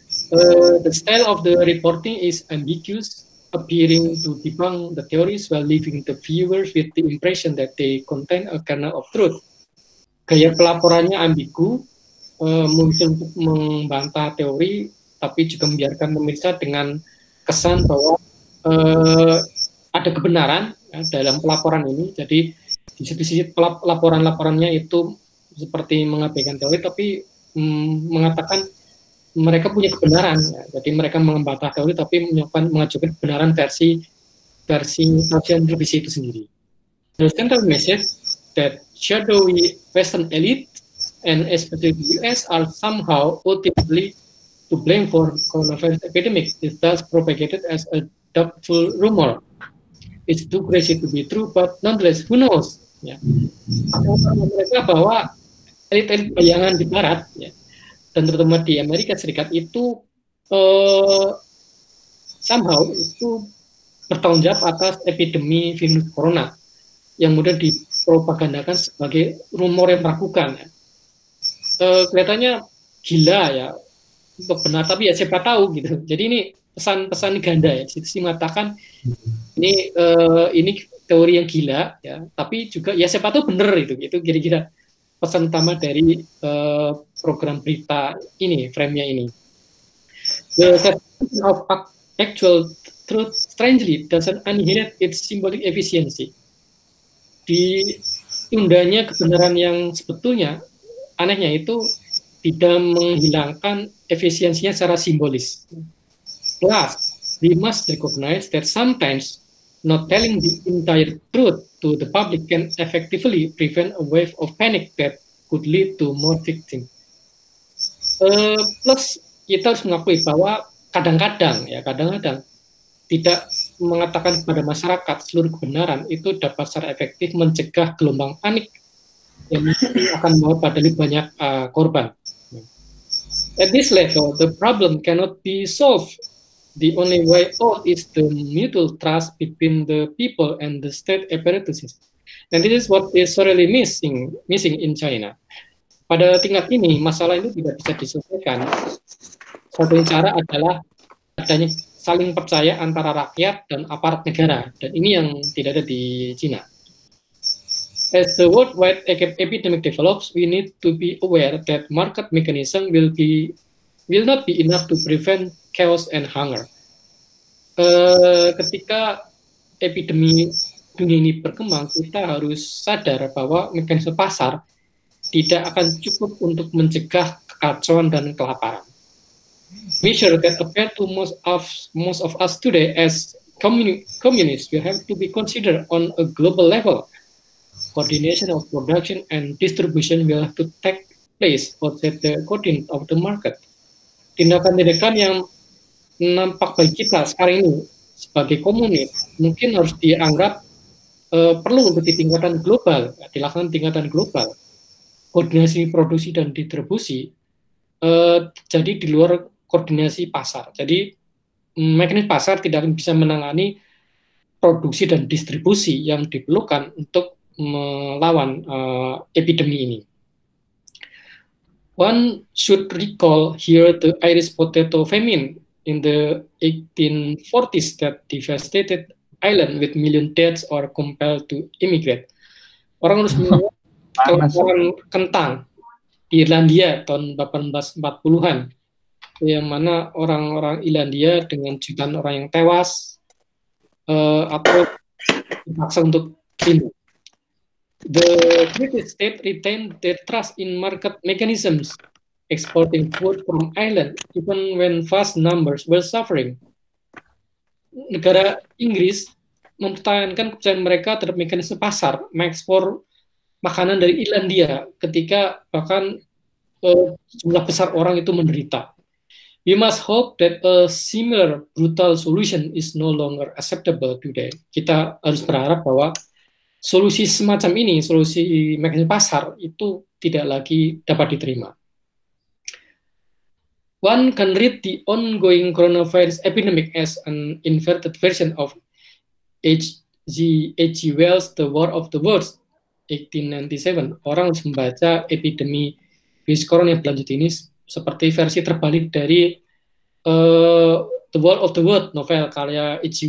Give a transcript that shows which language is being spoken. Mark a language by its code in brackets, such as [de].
[en] The style of the reporting is ambiguous, appearing to debunk the theories while leaving the viewers with the impression that they contain a kernel of truth. [id] Gaya pelaporannya ambigu, muncul untuk membantah teori, tapi juga membiarkan pemirsa dengan kesan bahwa ada kebenaran ya, dalam pelaporan ini. Jadi di sisi laporan-laporannya itu seperti mengabaikan teori, tapi mengatakan mereka punya kebenaran, ya. Jadi mereka membantah teori tapi mengajukan kebenaran versi stasiun televisi itu sendiri. [en] The central message that shadowy Western elite and especially the US are somehow ultimately to blame for coronavirus epidemic is thus propagated as a doubtful rumor. It's too crazy to be true, but nonetheless, who knows? [id] Ya. Mereka bahwa elit-elit bayangan di Barat, ya, dan terutama di Amerika Serikat itu somehow itu bertanggung jawab atas epidemi virus corona yang mudah dipropagandakan sebagai rumor yang meragukan. Ya. Kelihatannya gila ya untuk benar, tapi ya siapa tahu gitu. Jadi ini pesan-pesan ganda ya. Di situ mengatakan ini teori yang gila ya, tapi juga ya siapa tahu benar itu kira-kira pesan utama dari program berita ini, frame-nya ini. [en] The separation of actual truth strangely doesn't annihilate its symbolic efficiency. [id] Ditundanya kebenaran yang sebetulnya anehnya itu tidak menghilangkan efisiensinya secara simbolis. [en] Plus, we must recognize that sometimes not telling the entire truth to the public can effectively prevent a wave of panic that could lead to more victims. [id] Plus, kita harus mengakui bahwa kadang-kadang tidak mengatakan kepada masyarakat seluruh kebenaran itu dapat secara efektif mencegah gelombang panik yang akan membawa pada lebih banyak korban. [en] At this level, the problem cannot be solved. The only way out is the mutual trust between the people and the state apparatuses. And this is what is sorely missing in China. [id] Pada tingkat ini, masalah itu tidak bisa diselesaikan. Satu cara adalah adanya saling percaya antara rakyat dan aparat negara. Dan ini yang tidak ada di China. [en] As the worldwide epidemic develops, we need to be aware that market mechanism will not be enough to prevent chaos and hunger. [id] Ketika epidemi dunia ini berkembang, kita harus sadar bahwa mekanisme pasar tidak akan cukup untuk mencegah kekacauan dan kelaparan. [en] Measure that appear to most of us today as communists will have to be considered on a global level. Coordination of production and distribution will have to take place outside the coordinate of the market. [id] Tindakan-tindakan yang nampak bagi kita sekarang ini sebagai komunis mungkin harus dianggap perlu untuk di tingkatan global, dilakukan tingkatan global. Koordinasi produksi dan distribusi jadi di luar koordinasi pasar. Jadi mekanisme pasar tidak akan bisa menangani produksi dan distribusi yang diperlukan untuk melawan epidemi ini. [en] One should recall here the Irish potato famine in the 1840s that devastated island with million deaths or compelled to immigrate. [id] Orang harus melihat kelaparan kentang di Irlandia tahun 1840-an, yang mana orang-orang Irlandia dengan jutaan orang yang tewas atau dipaksa untuk pindah. [en] The British state retained their trust in market mechanisms, exporting food from Ireland even when vast numbers were suffering. [id] Negara Inggris mempertahankan kepercayaan mereka terhadap mekanisme pasar, mengekspor makanan dari Irlandia ketika bahkan jumlah besar orang itu menderita. [en] We must hope that a similar brutal solution is no longer acceptable today. [id] Kita harus berharap bahwa solusi semacam ini, solusi mekanisme pasar itu tidak lagi dapat diterima. [en] One can read the ongoing coronavirus epidemic as an inverted version of H.G. Wells' The War of the Worlds, 1897. [id] Orang harus membaca epidemi virus corona yang berlanjut ini seperti versi terbalik dari The War of the World, novel karya H.G.